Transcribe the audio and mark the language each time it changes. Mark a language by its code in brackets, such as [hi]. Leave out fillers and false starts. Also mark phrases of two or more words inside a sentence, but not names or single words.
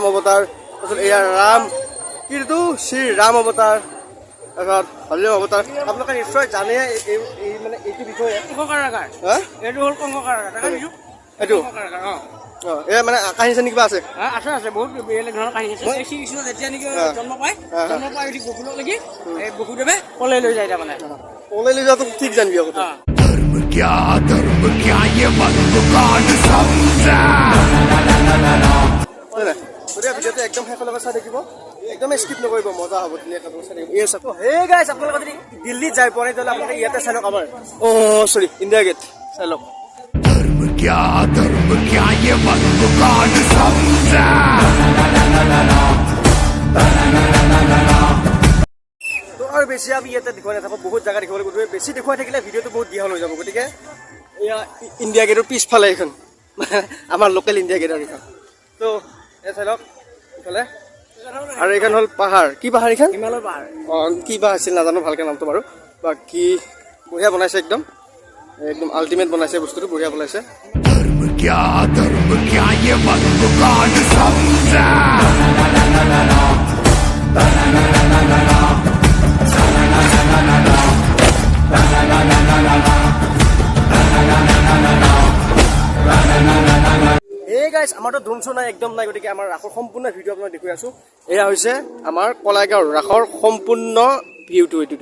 [as] অৱতাৰ তাৰপিছত এয়া ৰাম কিন্তু শ্ৰী ৰাম অৱতাৰ তাৰপিছত হলিও অৱতাৰ আপোনালোকে নিশ্চয় জানে এই মানে এইটো বিষয়ে এইটো হ'ল কংসকাৰাগাৰ এইটো এয়া মানে কাহিনী চাহিনী কিবা আছে আছে আছে বহুত বেলেগ ধৰণৰ কাহিনী আছে শ্ৰীকৃষ্ণ যেতিয়া নেকি জন্ম পাই উঠি বকুলক লাগি বসুদেৱে পলাই লৈ যায় তাৰমানে পলাই লৈ যোৱাটো ঠিক জানিবি আকৌ [hi] धर्म क्या ये मत दुकान समझा [as] গতিকে ভিডিঅ'টো একদম শেষলৈকে চাই থাকিব একদম স্কিপ নকৰিব মজা হ'ব ধুনীয়াকৈ চাই থাকিব এই চাব এই গাইছ আপোনালোকে যদি দিল্লীত যাই পোৱা নাই তেতিয়াহ'লে আপোনালোকে ইয়াতে চাই লওক আমাৰ চৰি ইণ্ডিয়া গেট চাই লওক [hi] धर्म क्या ये मत दुकान समझा [as] তো আৰু বেছি আমি ইয়াতে দেখুৱাই নাথাকোঁ বহুত জেগা দেখিবলৈ গতিকে বেছি দেখুৱাই থাকিলে ভিডিঅ'টো বহুত দীঘল হৈ যাব গতিকে এয়া ইণ্ডিয়া গেটৰ পিছফালে এইখন আমাৰ লোকেল ইণ্ডিয়া গেটৰ এইখন তো এই চাই লওক এইফালে আৰু এইখন হ'ল পাহাৰ কি পাহাৰ এইখন হিমালয় পাহাৰ কি বা আছিল নাজানো ভালকৈ নামটো বাৰু বাকী বঢ়িয়া বনাইছে একদম একদম আল্টিমেট বনাইছে বস্তুটো বঢ়িয়া বনাইছে [hi] धर्म क्या ये मत दुकान समझा [as] এই গাইছ আমাৰতো [en] drone show' [as] নাই একদম নাই গতিকে আমাৰ ৰাসৰ সম্পূৰ্ণ ভিডিঅ' আপোনাক দেখুৱাই আছোঁ এয়া হৈছে আমাৰ কলাইগাঁৱৰ ৰাসৰ সম্পূৰ্ণ ভিউটো এইটো